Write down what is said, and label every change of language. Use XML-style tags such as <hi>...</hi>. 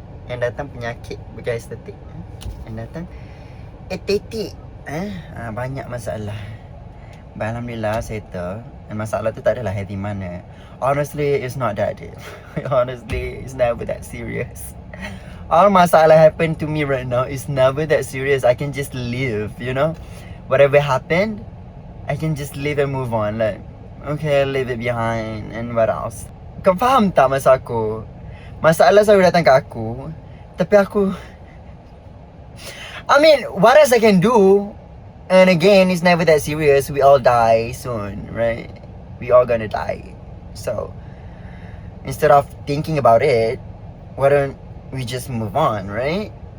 <ms>Yang datang penyakit bukan estetik. Yang datang estetik. Banyak masalah. Alhamdulillah settle. Dan masalah tu tak adalah heavy mana.</ms> <en>Honestly, it's not that deep. Honestly, it's never that serious. All masalah happen to me right now is never that serious. I can just live, you know. Whatever happened, I can just live and move on. Like, Okay, leave it behind. And what else?</en> <ms>Kau faham tak masa aku? Masalah selalu datang ke aku. Tapi aku...</ms> <en>I mean, what else I can do? And again, it's never that serious. We all die soon, right? We all gonna die. So, instead of thinking about it, why don't we just move on, right?</en>